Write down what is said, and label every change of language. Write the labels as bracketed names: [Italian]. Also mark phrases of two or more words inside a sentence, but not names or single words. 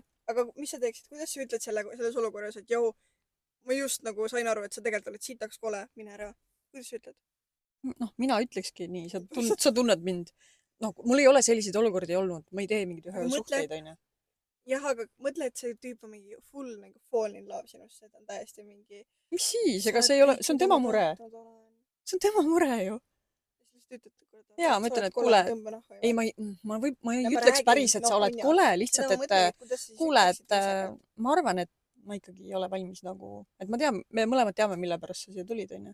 [Estonian] Aga mis sa teeksid, kuidas sa ütled selles olukorras, et jõu, ma just nagu sain aru, et sa tegelikult oled sitaks kole, mine ära. Kuidas sa ütled? Noh, mina ütlekski nii, sa tunned mind. Noh, mul ei ole selliseid olukordi olnud, ma ei tee mingid ühe suhteid, on ju. Jah, aga mõtle, et see tüüp on mingi full nagu [English] fall in love [Estonian] sinusse, et on täiesti mingi... Mis siis? Ega see ei ole, see on tema mure. See on tema mure ju. Jaa, ma ütlen, et kuule, ei, ma ei ütleks päris, et sa oled kole, lihtsalt, et kuule, et ma arvan, et ma ikkagi ei ole valmis nagu, et ma tean, me mõlemad teame, mille pärast sa siia tulid, on ju.